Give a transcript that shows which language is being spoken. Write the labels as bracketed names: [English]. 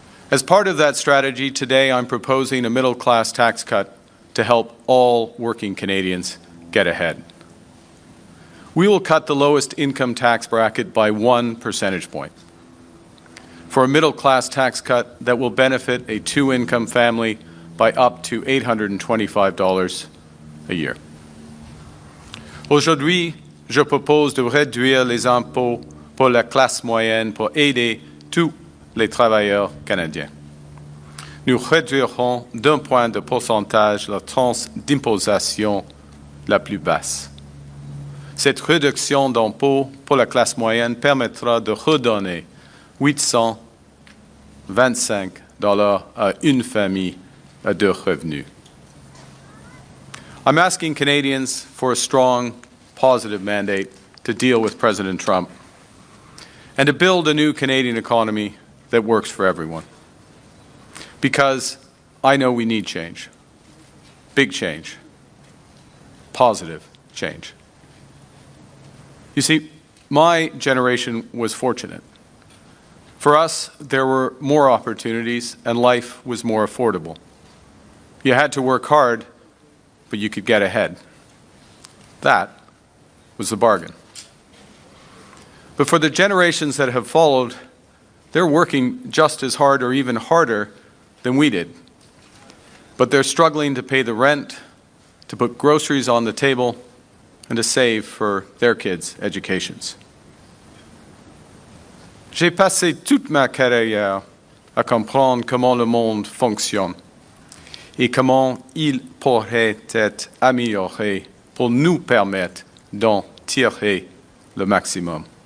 [English] As part of that strategy, today I'm proposing a middle-class tax cut to help all working Canadians get ahead. We will cut the lowest income tax bracket by 1 percentage point for a middle-class tax cut that will benefit a two-income family by up to $825 a year. [French] Aujourd'hui, je propose de réduire les impôts pour la classe moyenne pour aider tous les travailleurs canadiens. Nous réduirons d'un point de pourcentage la tranche d'imposition la plus basse. Cette réduction d'impôts pour la classe moyenne permettra de redonner $825 à une famille à deux revenus. [English] I'm asking Canadians for a strong, positive mandate to deal with President Trump and to build a new Canadian economy that works for everyone. Because I know we need change. Big change. Positive change. You see, my generation was fortunate. For us, there were more opportunities and life was more affordable. You had to work hard, but you could get ahead. That was the bargain. But for the generations that have followed, they're working just as hard or even harder than we did. But they're struggling to pay the rent, to put groceries on the table, and to save for their kids' educations. [French] J'ai passé toute ma carrière à comprendre comment le monde fonctionne et comment il pourrait être amélioré pour nous permettre d'en tirer le maximum.